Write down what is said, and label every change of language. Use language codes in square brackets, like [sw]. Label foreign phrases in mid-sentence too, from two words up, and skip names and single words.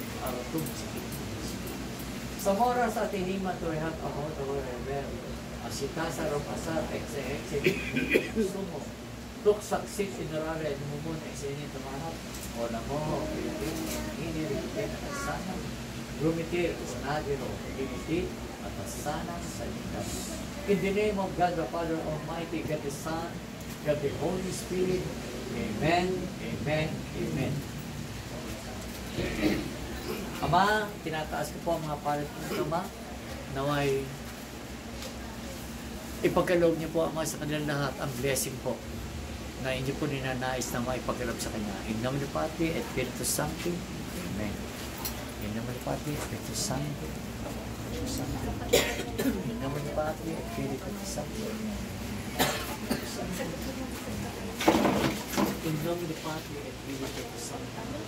[en] Arotum, sa moras at inima tuwehat ako, tuwe rebel, asitasa ropasar, ekse-ekse, sumo, tuksaksit inarare, mumun, ekse-ini tumanap, o namo, Pilipin, hiniripin, atasanang, rumitir, sanagiro, limitit, atasanang, salitas. In the name of God, the Father Almighty, God the Son, God the Holy Spirit, Amen, Amen, Amen. [tl] Ama, tinataas ko po ang mga palit ng Ama, naway ipagkaloob niyo po Ama sa kanilang lahat ang blessing po na inyo po ninanais na maipagkaloob sa Kanya. [la] In nomine Patri et Spiritus Sancti, Amen. In nomine Patri et Spiritus Sancti, in nomine Patri et Spiritus Sancti, in nomine Patri et Spiritus Sancti,